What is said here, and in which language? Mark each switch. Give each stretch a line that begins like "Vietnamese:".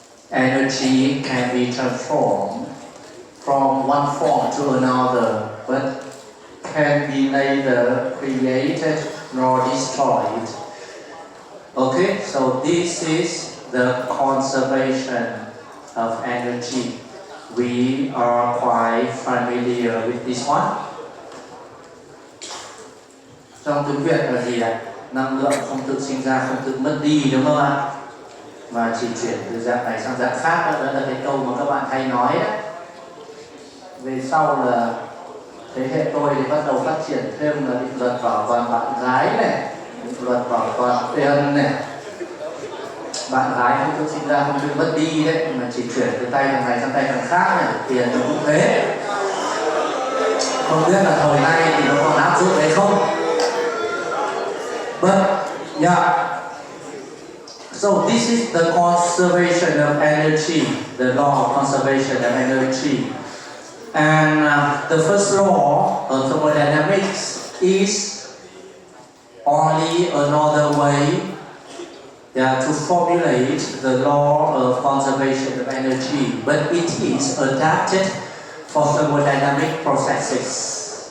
English: Energy can be transformed from one form to another, but can be neither created nor destroyed. Okay, so this is the conservation of energy. We are quite familiar with this one.
Vietnamese: Trong tiếng Việt là gì ạ? Năng lượng không tự sinh ra, không tự mất đi, đúng không ạ? Mà chỉ chuyển từ dạng này sang dạng khác, đó là cái câu mà các bạn hay nói đấy. Về sau là thế hệ tôi thì bắt đầu phát triển thêm là định luật bảo toàn bạn gái này, định luật bảo toàn tiền này. Bạn gái không tự sinh ra, không tự mất đi đấy, mà chỉ chuyển từ tay thằng này sang tay thằng khác này, tiền nó cũng thế. Không biết là thời nay thì nó còn áp dụng hay không.
English: But yeah. So this is the conservation of energy, the law of conservation of energy. And the first law of thermodynamics is only another way to formulate the law of conservation of energy, but it is adapted for thermodynamic processes.